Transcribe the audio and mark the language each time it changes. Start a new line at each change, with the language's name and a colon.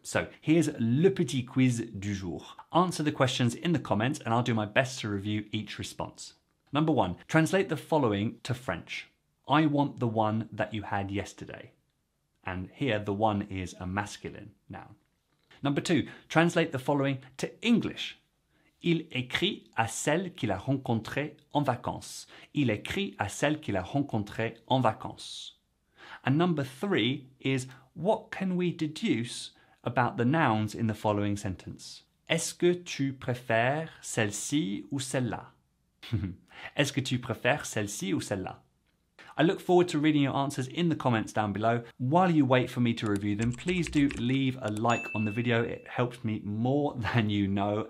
English: So here's
French: le petit quiz du jour.
English: Answer the questions in the comments and I'll do my best to review each response. Number 1, translate the following to French. I want the one that you had yesterday. And here the one is a masculine noun. Number 2, translate the following to English.
French: Il écrit à celle qu'il a rencontrée en vacances. Il écrit à celle qu'il a rencontrée en vacances.
English: And number 3 is, what can we deduce about the nouns in the following sentence?
French: Est-ce que tu préfères celle-ci ou celle-là? Est-ce que tu préfères celle-ci ou celle-là?
English: I look forward to reading your answers in the comments down below. While you wait for me to review them, please do leave a like on the video. It helps me more than you know.